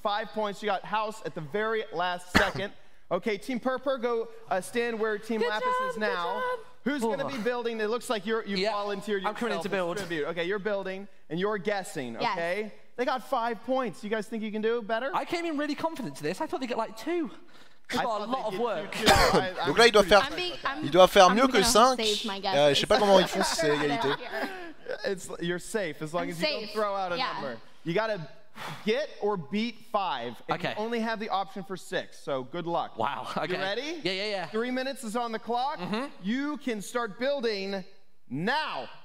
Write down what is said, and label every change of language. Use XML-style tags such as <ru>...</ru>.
<en>5 points. You got house at the very last second. Okay, Team Purpur, go stand where Team Lapis is now. Who's going to be building? It looks like you volunteered yourself. I'm coming in to build. Okay, you're building, and you're guessing, okay? Yes. They got 5 points. You guys think you can do better? I came in really confident to this. I thought they'd get like 2. It's got a lot of work.</en> <fr>Donc là, il doit faire mieux que 5. Je sais pas comment ils font si c'est égalité.</fr> <en>You're safe as long as you don't throw out a number. You got to get or beat 5. And you only have the option for 6, so good luck. Wow, okay. You ready? Yeah. 3 minutes is on the clock. You can start building now.</en>